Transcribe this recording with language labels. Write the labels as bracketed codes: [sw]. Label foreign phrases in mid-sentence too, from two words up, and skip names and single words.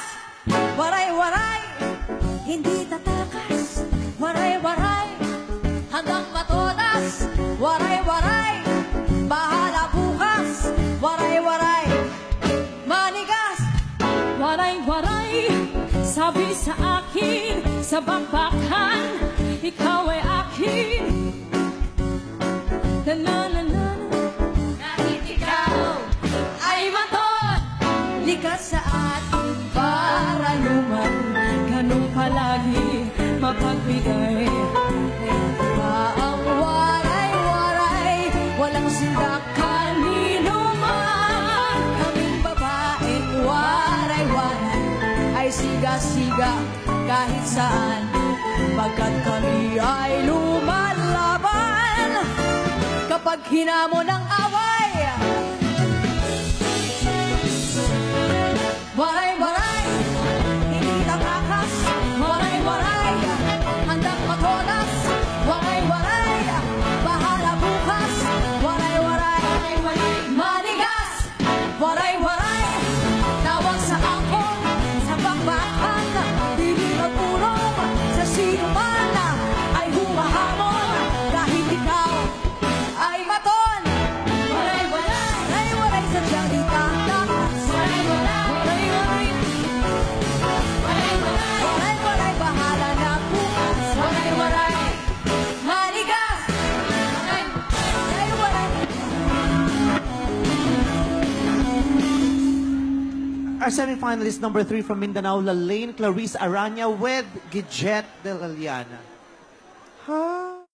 [tl] Waray, waray. Hindi tatakas. Waray, waray. Hanggang matodas. Waray, waray. Bahala bukas. Waray, waray. Manigas. Waray, waray. Sabi sa akin, sa bakbakan, ikaw ay akin. Na-na-na-na. Kahit ikaw ay maton, likas sa atin para luman. Ganun palagi mapagbigay. Iba ang waray, waray. Walang sindak kanino man. Kaming babaeng waray, waray ay siga-siga kahit saan. Pagkat kami ay lumalaban kapag hinamon ng away. Waray, waray. Hindi tatakas. Waray, waray. Handang matodas. Waray, waray. Bahala bukas. Waray, waray. Manigas. Waray, waray. Tawag sa angkon. Sa bakbakan. [war] Dili magpurong. [tl] Sa sino man ay humahamon. Kahit ikaw ay maton. Waray, waray. Waray, waray. Sadyang di tatakas. Waray, waray. Waray, waray. Waray, waray. Waray, waray. Bahala na bukas. Waray, waray. Manigas. Waray, waray. [en] Our semi-finalist number 3 from Mindanao, Lalaine Clarice Arana with Gidget de la Llana. Huh?